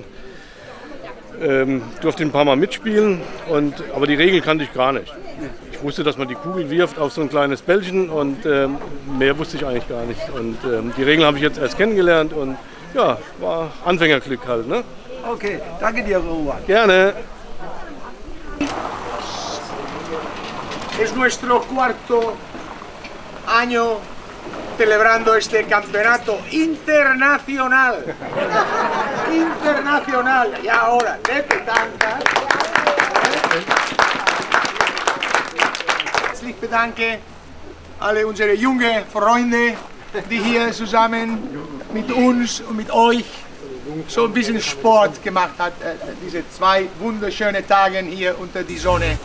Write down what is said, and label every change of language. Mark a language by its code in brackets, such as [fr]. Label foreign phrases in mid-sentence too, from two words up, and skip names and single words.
[de] Durfte ein paar Mal mitspielen, aber die Regeln kannte ich gar nicht. Ich wusste, dass man die Kugel wirft auf so ein kleines Bällchen und mehr wusste ich eigentlich gar nicht. Und die Regeln habe ich jetzt erst kennengelernt und ja, war Anfängerglück halt. Ne? Okay, danke dir, Roman. Gerne. [es] Es nuestro cuarto año celebrando este campeonato internacional. Internacional. Y ahora de petanca. [de] Herzlich bedanke alle unsere jungen Freunde, die hier zusammen mit uns und mit euch so ein bisschen Sport gemacht hat. Diese 2 wunderschönen Tage hier unter die Sonne.